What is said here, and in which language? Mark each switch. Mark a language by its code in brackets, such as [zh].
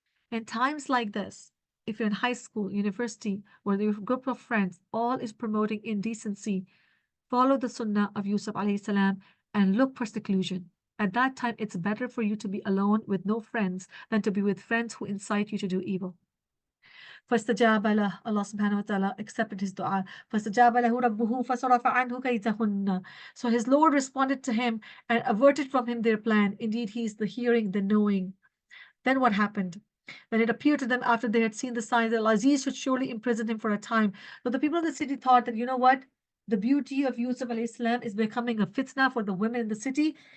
[en] In times like this, if you're in high school, university, or your group of friends, all is promoting indecency, follow the sunnah of Yusuf alayhi salam and look for seclusion. At that time, it's better for you to be alone with no friends than to be with friends who incite you to do evil. [ar] فاستجاب له, [en] Allah subhanahu wa ta'ala accepted his dua. [ar] فاستجاب له ربه فصرف عنه كيدهن. [en] So his Lord responded to him and averted from him their plan. Indeed, he is the hearing, the knowing. Then what happened? When it appeared to them after they had seen the signs that Al-Aziz should surely imprison him for a time. So the people of the city thought that, you know what? The beauty of Yusuf alayhi salam is becoming a fitna for the women in the city.